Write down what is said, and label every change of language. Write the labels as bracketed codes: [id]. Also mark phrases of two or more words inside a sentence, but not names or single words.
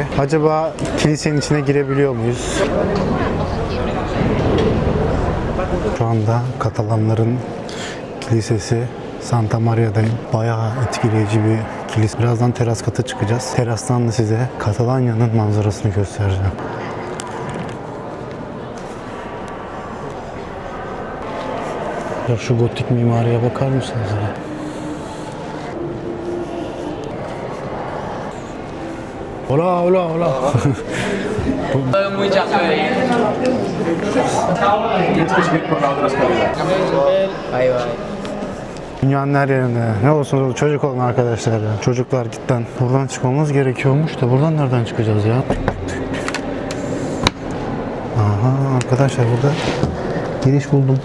[tr] Acaba kilisenin içine girebiliyor muyuz? Şu anda Katalanların kilisesi Santa Maria'dayım. Bayağı etkileyici bir kilise. Birazdan teras kata çıkacağız. Terastan da size Katalanya'nın manzarasını göstereceğim. Ya şu gotik mimariye bakar mısınız ya? [es] Hola, hola, hola. Muy chévere. [en] Bye bye. [tr] Dünyanın her yerinde. Ne olursunuz olsun çocuk olun arkadaşlar ya. Çocuklar gitten. Buradan çıkmamız gerekiyormuş da buradan nereden çıkacağız ya? Aha arkadaşlar burada giriş buldum.